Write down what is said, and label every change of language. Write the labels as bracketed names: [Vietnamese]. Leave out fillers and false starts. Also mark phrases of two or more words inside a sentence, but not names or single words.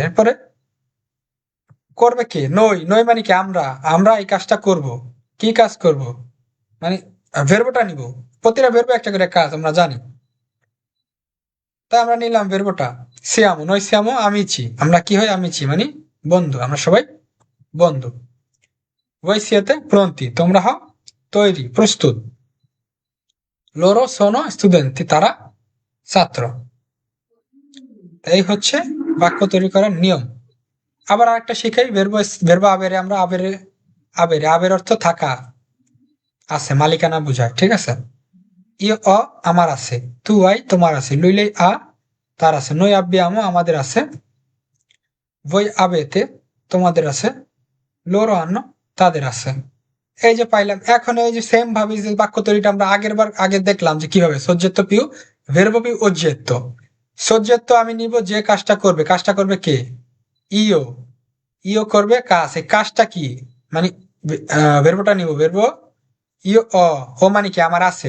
[Bangla] এরপরে করবে কে? নই। নই মানে কি? আমরা এই কাজটা করব। কি কাজ করব? মানে ভেরবোটা নিব। প্রতিটা ভেরবো একটা করে কাজ আমরা জানি, তাই আমরা নিলাম ভেরবোটা। সিয়ামো, [Italian] noi siamo amici, [Bangla] আমরা কি হয়? আমিছি মানে বন্ধু, আমরা সবাই বন্ধু। [Italian] voi siete pronti, [Bangla] তোমরা হও তৈরি, প্রস্তুত। [Italian] loro sono studenti, [Bangla] তারা ছাত্র। এই হচ্ছে বাক্য তৈরি করার নিয়ম। আবার আরেকটা শিখাই, [Italian] verbo avere. [Bangla] আমরা আবের অর্থ থাকা, আছে, মালিকানা বুঝায়। ঠিক আছে? [Italian] io ho [Bangla] আমার আছে, [Italian] tu hai [Bangla] তোমার আছে, [Italian] lui lei ha [Bangla] তার আছে, [Italian] noi abbiamo [Bangla] আমাদের আছে, [Italian] voi avete [Bangla] তোমাদের আছে, [Italian] loro hanno [Bangla] তাদের আছে। এই যে পাইলাম। এখন এই যে সেম ভাবে যে বাক্য তৈরিটা আমরা আগে দেখলাম যে কিভাবে [Italian] soggetto più, verbo più oggetto. [Bangla] সজ্জেত্ব আমি নিব, যে কাজটা করবে। কাজটা করবে কে? ইও। ইও করবে কাজ। এই কাজটা কি? মানে ভেরবোটা নিব, [Italian] verbo io ho [Bangla] মানে কি? আমার আছে।